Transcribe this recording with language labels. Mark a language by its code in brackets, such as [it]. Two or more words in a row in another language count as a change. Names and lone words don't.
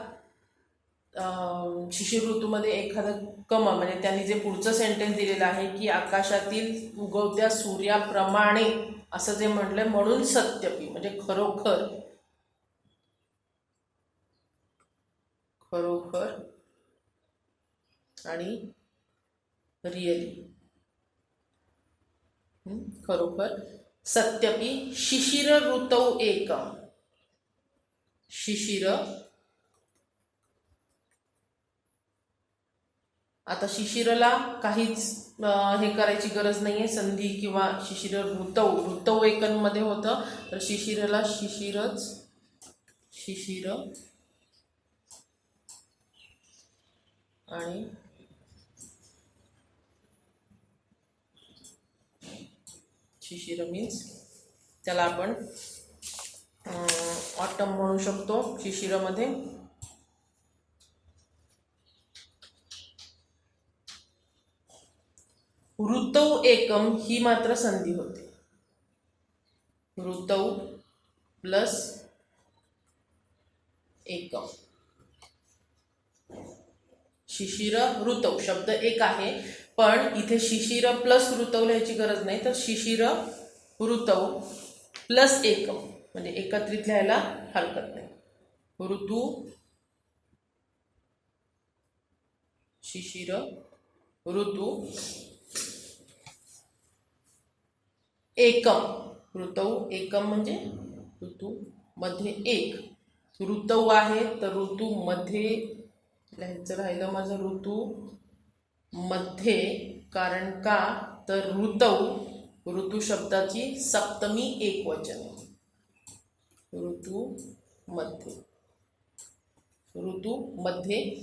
[mr] शिशिर ऋतूमध्ये एखादं कमळ, म्हणजे त्यांनी जे पुढचं सेंटेन्स दिलेलं आहे की आकाशातील उगवत्या सूर्याप्रमाणे असं जे म्हटलंय, म्हणून सत्यपी म्हणजे खरोखर, खरोखर आणि रिअली, खरोखर. [sa] सत्यपी शिशिर ऋतौ एकम, शिशिर. [mr] आता शिशिरला काहीच हे करायची गरज नाहीये, संधी किंवा [sa] शिशिर ऋतौ, [mr] ऋतौ एकमध्ये होतं, तर शिशिरला शिशिरच, शिशिर आणि शिशिर मीन्स त्याला आपण ऑटम म्हणू शकतो शिशिरमध्ये. [sa] ऋतौ एकम [mr] ही मात्र संधी होते. ऋतौ प्लस एकम, [sa] शिशिर ऋतौ [mr] शब्द एक आहे, पण इथे शिशिर प्लस ऋतौ लिहायची गरज नाही, तर शिशिर ऋतौ प्लस एकम म्हणजे एकत्रित लिहायला हरकत नाही. ऋतू, शिशिर ऋतू, एकम, [sa] ऋतौ एकम [mr] म्हणजे ऋतू मध्ये एक. ऋतौ आहे तर ऋतू मध्ये लिहायचं राहिलं माझं, ऋतू मध्ये. कारण का, तर ऋतौ, ऋतू शब्दाची सप्तमी एकवचन, ऋतू मध्ये, ऋतू मध्ये.